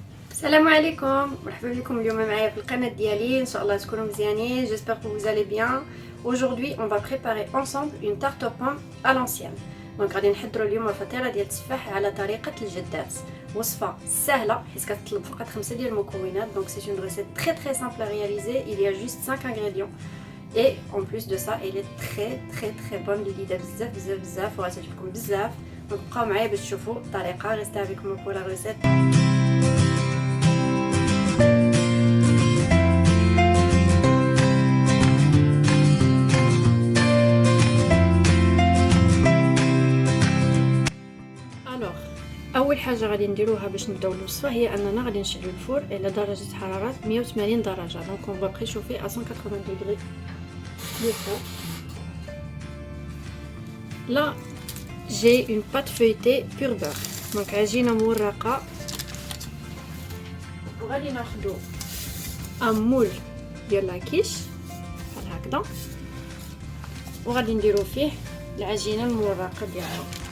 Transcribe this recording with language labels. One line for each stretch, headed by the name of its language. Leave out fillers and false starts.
Arabic: السلام عليكم، مرحبا بكم اليوم معايا في القناه ديالي. ان شاء الله تكونوا مزيانين.
French: J'espère que vous allez bien. Aujourd'hui on va préparer ensemble une tarte aux pommes à l'ancienne.
Arabic: دونك غادي نحضروا اليوم الفطيره ديال التفاح على طريقه الجدات. وصفه سهله حيت كتطلب فقط 5 ديال المكونات.
French: Donc c'est une recette très simple à réaliser. Il y a juste 5 ingrédients. Et en plus de ça, elle est très bonne.
Arabic: اللي دايره بزاف وغتعجبكم بزاف. دونك بقاو معايا باش تشوفوا الطريقه.
French: Restez avec moi pour la recette.
Arabic: اول حاجه غادي نديروها باش نبداو الوصفه هي اننا غادي نشعلوا الفور الى درجه حراره 180 درجه.
French: دونك on va préchauffer à 180 degrés le four. Là j'ai une pâte feuilletée pur beurre.
Arabic: دونك عجينه مورقه. وغادي ناخذوا مول ديال لاكيش بحال هكذا وغادي نديروا فيه العجينه المورقه ديالها.